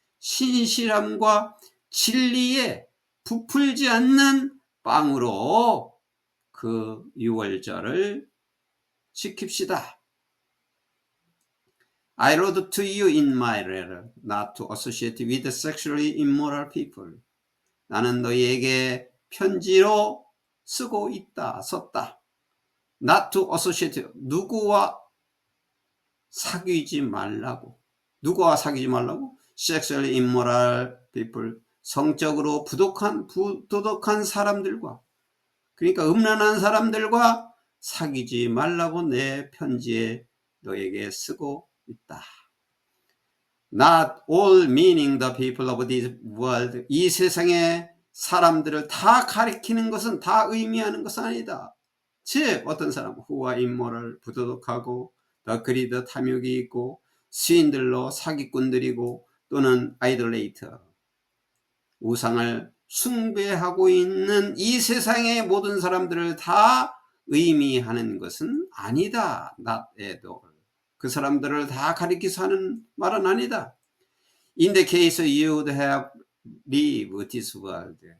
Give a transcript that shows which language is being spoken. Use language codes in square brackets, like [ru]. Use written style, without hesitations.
[ko] 신실함과 진리에 부풀지 않는 빵으로 그 유월절을 지킵시다. [en] I wrote to you in my letter not to associate with sexually immoral people. [ko] 나는 너희에게 편지로 쓰고 있다, 썼다. [en] Not to associate, [ko] 누구와 사귀지 말라고. 누구와 사귀지 말라고? [en] Sexually immoral people, [ko] 성적으로 부도덕한 사람들과, 그러니까 음란한 사람들과 사귀지 말라고 내 편지에 너에게 쓰고 있다. [en] Not all meaning the people of this world. [ko] 이 세상의 사람들을 다 가리키는 것은, 다 의미하는 것은 아니다. 즉 어떤 사람, [en] who are immoral, [ko] 부도덕하고, [en] the greed, [ko] 탐욕이 있고, 시인들로, 사기꾼들이고, 또는 idolater, 우상을 숭배하고 있는 이 세상의 모든 사람들을 다 의미하는 것은 아니다. [en] Not at all. [ko] 그 사람들을 다 가리켜서 하는 말은 아니다. [en] In the case you would have leave this world.